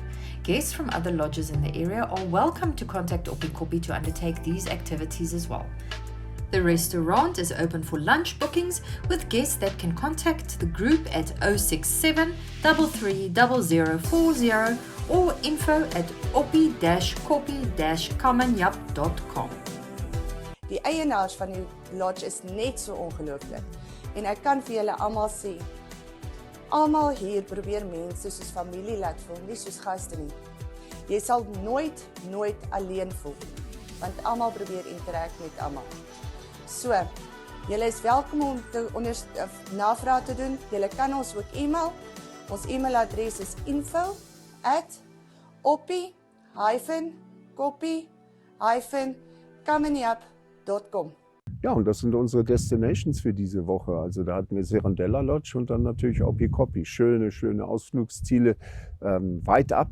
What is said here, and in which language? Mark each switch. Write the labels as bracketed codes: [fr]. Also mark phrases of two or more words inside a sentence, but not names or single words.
[en] Guests from other lodges in the area are welcome to contact Oppi-Koppi to undertake these activities as well. The restaurant is open for lunch bookings, with guests that can contact the group at 067 33 0040 or info at oppi-koppi-kamanjab.com. [af] Die eienaars van die lodge is net so ongelooflik. En ek kan vir julle almal sê, almal hier probeer mense soos familie laat voel, nie soos gaste nie. Jy sal nooit alleen voel, want almal probeer interact met almal. So, julle is welkom om navraag te doen. Julle kan ons ook e-mail. Ons e-mailadres is info@oppi-koppi-kamanjab.com. [de] Ja, und das sind unsere Destinations für diese Woche. Also da hatten wir Serondela Lodge und dann natürlich Oppi-Koppi. Schöne Ausflugsziele, weit ab.